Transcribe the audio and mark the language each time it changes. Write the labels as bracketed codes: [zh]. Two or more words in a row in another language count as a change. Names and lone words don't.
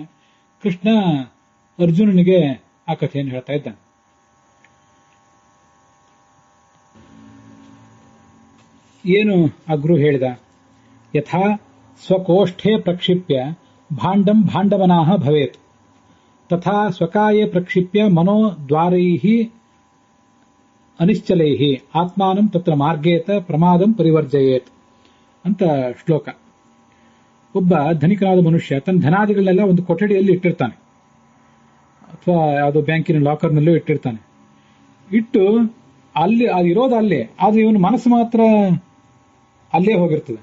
[kn] ಕೃಷ್ಣ ಅರ್ಜುನನಿಗೆ ಆ ಕಥೆಯನ್ನು ಹೇಳ್ತಾ ಇದ್ದಾನೆ. ಏನು ಆ ಗುರು ಹೇಳಿದ? [sa] ಯಥಾ ಸ್ವಕೋಷ್ಠೆ ಪ್ರಕ್ಷಿಪ್ಯ ಭಾಂಡಂ ಭಾಂಡವನಾಹ ಭವೇತ್ ತಥಾ ಸ್ವಕಾಯೇ ಪ್ರಕ್ಷಿಪ್ಯ ಮನೋದ್ವಾರೈಃ ಅನಿಶ್ಚಲೈಃ ಆತ್ಮಾನಂ ತತ್ರ ಮಾರ್ಗೇತ ಪ್ರಮಾದಂ ಪರಿವರ್ಜಯೇತ್ ಅಂತ ಶ್ಲೋಕ. [kn] ಒಬ್ಬ ಧನಿಕನಾದ ಮನುಷ್ಯ ತನ್ನ ಧನಾದಿಗಳನ್ನೆಲ್ಲ ಒಂದು ಕೊಠಡಿಯಲ್ಲಿ ಇಟ್ಟಿರ್ತಾನೆ, ಅಥವಾ ಯಾವುದೋ ಬ್ಯಾಂಕಿನ ಲಾಕರ್ನಲ್ಲೂ ಇಟ್ಟಿರ್ತಾನೆ. ಇಟ್ಟು ಅಲ್ಲಿ ಅದಿರೋದು ಅಲ್ಲೇ, ಆದ್ರೆ ಇವನು ಮನಸ್ಸು ಮಾತ್ರ ಅಲ್ಲೇ ಹೋಗಿರ್ತದೆ.